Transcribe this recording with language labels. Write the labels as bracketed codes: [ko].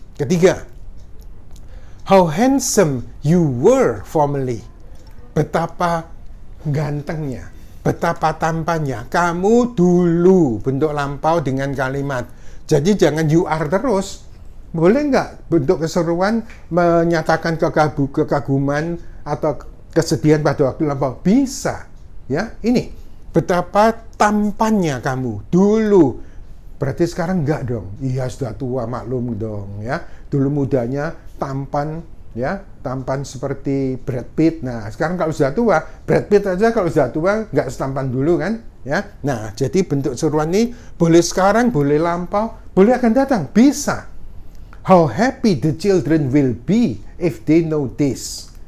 [en] Ketiga, how handsome you were formerly. [id] Betapa gantengnya, betapa tampannya kamu dulu. Bentuk lampau dengan kalimat. Jadi jangan you are terus. Boleh nggak bentuk keseruan menyatakan kekaguman atau kesedihan pada waktu lampau? Bisa. Ya, ini betapa tampannya kamu dulu. Berarti sekarang enggak dong. Iya, sudah tua, maklum dong ya. Dulu mudanya tampan ya, tampan seperti Brad Pitt. Nah, sekarang kalau sudah tua, Brad Pitt aja kalau sudah tua enggak setampan dulu kan ya. Nah, jadi bentuk seruan ini boleh sekarang, boleh lampau, boleh akan datang, bisa. [en] How happy the children will be if they know this.